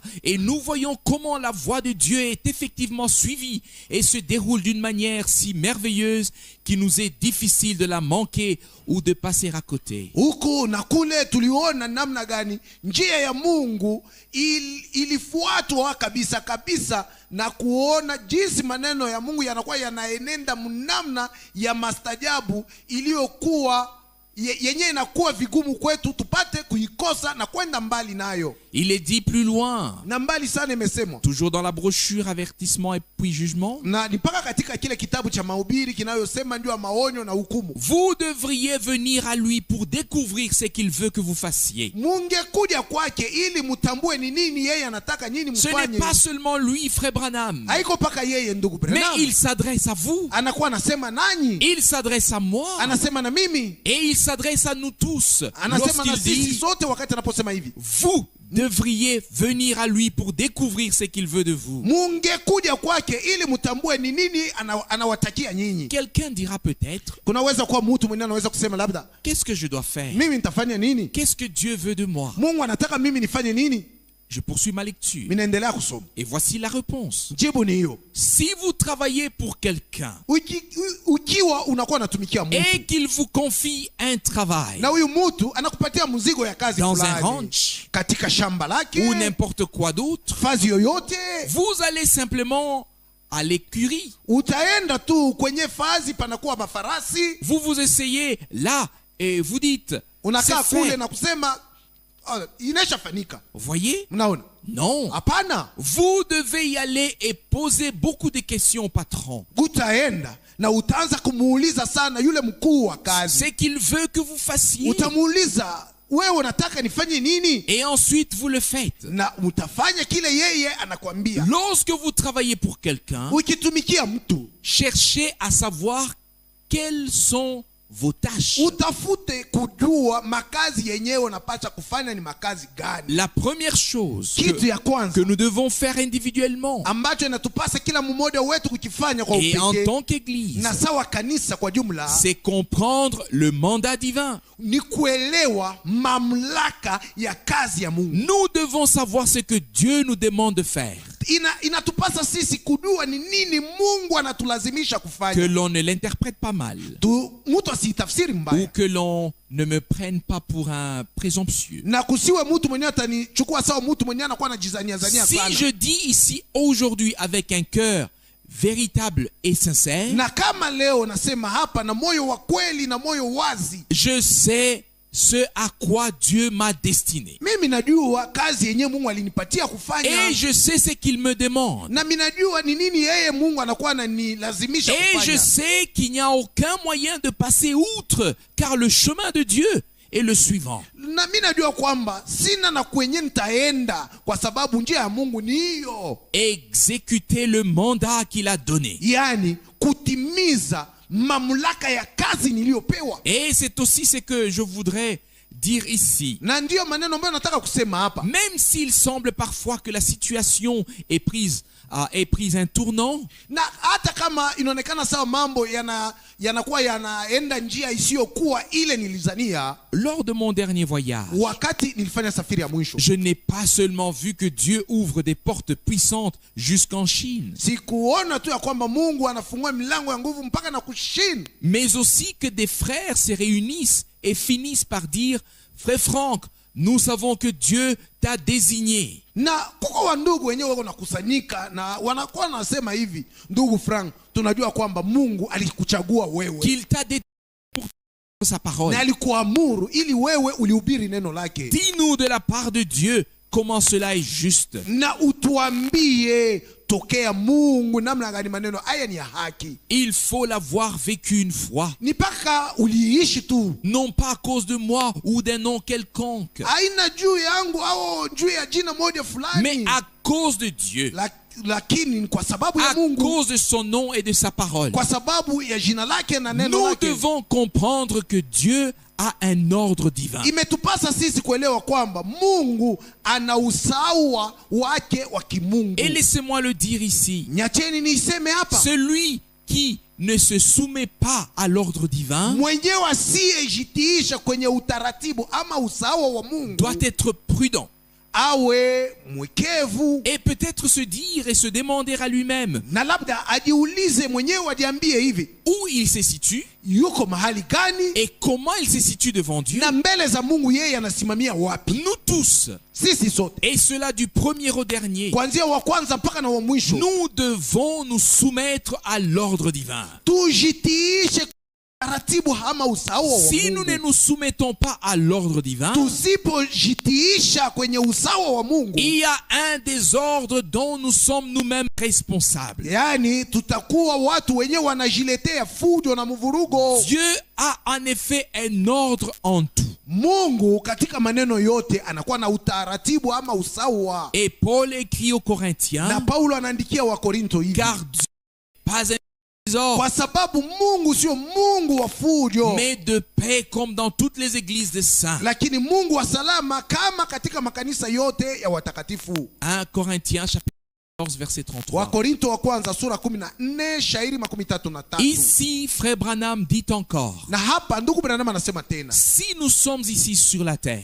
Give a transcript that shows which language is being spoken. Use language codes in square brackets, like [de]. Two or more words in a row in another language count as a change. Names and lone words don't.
[fr] Et nous voyons comment la voix de Dieu est effectivement suivie et se déroule d'une manière si merveilleuse qu'il nous est difficile de la manquer ou de passer à côté. [sw] huku na kule. Tuliona namna gani njia ya Mungu ilifuatwa kabisa kabisa, na kuona jinsi maneno ya Mungu yanakuwa yanaenenda mnamna ya mastajabu iliyokuwa yenyewe inakuwa vigumu kwetu tupate kuikosa na kwenda mbali nayo. [fr] Il est dit plus loin, [sw] Na mbali sana imesemwa, [fr] toujours dans la brochure avertissement et puis jugement. [sw] na ni mpaka katika kile kitabu cha mahubiri kinayosema ndio maonyo na hukumu. [fr] Vous devriez venir à lui pour découvrir ce qu'il veut que vous fassiez. [sw] Mungekuja kwake ili mutambue ni nini yeye anataka nyinyi [fr] Ce n'est [sw] mfanye. [fr] pas seulement lui, Frère Branham, [sw] Haiko paka yeye ndugu [fr] mais [sw] Branham, [fr] il s'adresse à vous, [sw] anakuwa anasema nanyi, [fr] il s'adresse à moi, [sw] anasema na mimi, [fr] et il s'adresse à nous tous. [sw] anasema na [fr] Lorsqu'il [sw] sisi [fr] dit, [sw] sote wakati anaposema hivi, [fr] vous devriez venir à lui pour découvrir ce qu'il veut de vous. [sw] mungekuja kwake ili mutambue ni nini anawatakia nyinyi. [fr] Quelqu'un dira peut-être, [sw] Kunaweza kuwa mtu mwenyewe anaweza kusema labda, [fr] qu'est-ce que je dois faire? [sw] mimi nitafanya nini? [fr] Qu'est-ce que Dieu veut de moi? [sw] Mungu anataka mimi nifanye nini? [fr] Je poursuis ma lecture. [sw] minaendelea kusoma. [fr] Et voici la réponse. [sw] Jibu ni hiyo. [fr] Si vous travaillez pour quelqu'un [sw] Ukiwa unakuwa unatumikia mtu [fr] et qu'il vous confie un travail [sw] na huyu mtu anakupatia mzigo ya kazi [fr] dans un [sw] fulani [fr] ranch [sw] katika shamba lake [fr] ou n'importe quoi d'autre, [sw] fazi yoyote, [fr] vous allez simplement à l'écurie. [sw] utaenda tu kwenye fazi panakuwa mafarasi, [fr] Vous vous essayez là et vous dites, c'est [sw] unakaa kule [fr] fait. [sw] na kusema inashafanyika. [fr] Vous voyez? [sw] Mnaona? [fr] Non. [sw] Hapana, [fr] Vous devez y aller et poser beaucoup de questions au patron. [sw] utaenda na utaanza kumuuliza sana yule mkuu wa kazi. [fr] C'est qu'il veut que vous fassiez. [sw] Utamuuliza, wewe unataka nifanye nini? [fr] Et ensuite, vous le faites. [sw] Na utafanya kile yeye anakwambia. [fr] Lorsque vous travaillez pour quelqu'un, [sw] Ukitumikia mtu, [fr] cherchez à savoir quelles sont vos tâches. [sw] utafute kujua makazi yenyewe unapaswa kufanya ni makazi gani. [fr] La première chose [sw] Kitu ya [fr] que [sw] kwanza [fr] nous devons faire individuellement [sw] ambacho inatupasa kila mmoja wetu kukifanya kwa [fr] et en [sw] upekee [fr] tant qu'Église, [sw] na sawa kanisa kwa jumla, [fr] c'est comprendre le mandat divin. [sw] ni kuelewa mamlaka ya kazi ya Mungu. [fr] Nous devons savoir ce que Dieu nous demande de faire, [sw] Inatupasa sisi kujua ni nini Mungu anatulazimisha [fr] que [sw] kufanya. [fr] l'on ne l'interprète pas mal [sw] Mtu asitafsiri [fr] ou [sw] mbaya [fr] que l'on ne me prenne pas pour un présomptueux. [sw] na kusiwe mtu mwenyewe atanichukua sawa mtu mwenyewe anakuwa anajizania zania [fr] Si [sw] sana. [fr] je dis ici aujourd'hui avec un cœur véritable et sincère, [sw] Na kama leo nasema hapa na moyo wa kweli na moyo wazi, [fr] je sais ce à quoi Dieu m'a destiné. [sw] mimi najua kazi yenyewe Mungu alinipatia kufanya, [fr] Et je sais ce qu'il me demande. [sw] na mimi najua ni nini yeye Mungu anakuwa ananilazimisha [fr] Et je [sw] kufanya. [fr] sais qu'il n'y a aucun moyen de passer outre, car le chemin de Dieu est le suivant. [sw] Na mimi najua kwamba sina na kwenye nitaenda kwa sababu njia ya Mungu ni hiyo, [fr] Exécuter le mandat qu'il a donné. [sw] yani kutimiza mamlaka ya kazi niliyopewa. [fr] Et c'est aussi ce que je voudrais dire ici. [sw] Na ndiyo maneno ambayo nataka kusema hapa. [fr] Même s'il semble parfois que la situation est prise un tournant, [sw] Na hata kama inaonekana sawa mambo yanakuwa yanaenda njia isiyokuwa ile nilizania, [fr] lors de mon dernier voyage, [sw] wakati nilifanya safari ya mwisho, [fr] je n'ai pas seulement vu que Dieu ouvre des portes puissantes jusqu'en Chine, [sw] sikuona tu ya kwamba Mungu anafungua milango ya nguvu mpaka na kushini, [fr] mais aussi que des frères se réunissent et finissent par dire, frère Franck, nous savons que Dieu t'a désigné. [sw] na kuko wa ndugu wenyewe wako nakusanyika na wanakuwa wanasema hivi, ndugu Frank, tunajua kwamba Mungu alikuchagua wewe, [fr] Qu'il t'a désigné pour faire sa parole. [sw] na alikuamuru ili wewe ulihubiri neno lake. [fr] Dis-nous de la part de Dieu comment cela est juste. [sw] Na utuambie tokea Mungu namna gani maneno haya ni ya haki. [fr] Il faut l'avoir vécu une fois, [sw] Ni paka uliishi tu, [fr] non pas à cause de moi ou d'un nom quelconque, [sw] haina juu yangu au juu ya jina moja fulani, [fr] mais à cause de Dieu, [sw] lakini ni kwa sababu ya [fr] à [sw] Mungu, [fr] cause de son nom et de sa parole. [sw] kwa sababu ya jina lake na neno [fr] Nous [sw] lake. [fr] devons comprendre que Dieu a un ordre divin. [sw] Imetupasa sisi kuelewa kwamba Mungu ana usawa wake wa kimungu. [fr] Et laissez-moi le dire ici, [sw] Nyacheni niseme hapa, [fr] celui qui ne se soumet pas à l'ordre divin [sw] mwenyewe asiyejitiisha kwenye utaratibu ama usawa wa Mungu [fr] doit être prudent [sw] awe mwekevu, [fr] et peut-être se dire et se demander à lui-même [sw] na labda ajiulize mwenyewe, ajiambie hivi, [fr] où il se situe [sw] yuko mahali gani [fr] et comment il se situe devant Dieu. [sw] na mbele za Mungu yeye anasimamia wapi. [fr] Nous tous, [sw] Sisi sote [fr] et cela du premier au dernier, [sw] kuanzia wa kwanza mpaka na wa mwisho, [fr] nous devons nous soumettre à l'ordre divin. [sw] tujitiishe taratibu ama usawa wa [fr] Si nous ne [sw] Mungu. [fr] nous soumettons pas à l'ordre divin, [sw] Tusipojitiisha kwenye usawa wa Mungu, [fr] il y a un désordre dont nous sommes nous-mêmes responsables. [sw] yani tutakuwa watu wenyewe wanajiletea fujo na mvurugo. [fr] Dieu a en effet un ordre en tout. [sw] Mungu katika maneno yote anakuwa na utaratibu ama usawa. [fr] Et Paul écrit aux [sw] Na [fr] Corinthiens, [sw] Paulo anaandikia wa Korinto hivi, [fr] car Dieu n'est pas un désordre, [sw] kwa sababu Mungu sio Mungu wa fujo, [fr] mais de paix comme dans toutes les églises des saints. [sw] lakini Mungu wa salama kama katika makanisa yote ya watakatifu. [fr] 1 Corinthiens chapitre verset 33. [sw] Wakorinto wa kwanza sura 14 shairi 33. [fr] Ici, frère Branham dit encore, [sw] Na hapa ndugu Branham anasema tena, [fr] si nous sommes ici sur la terre,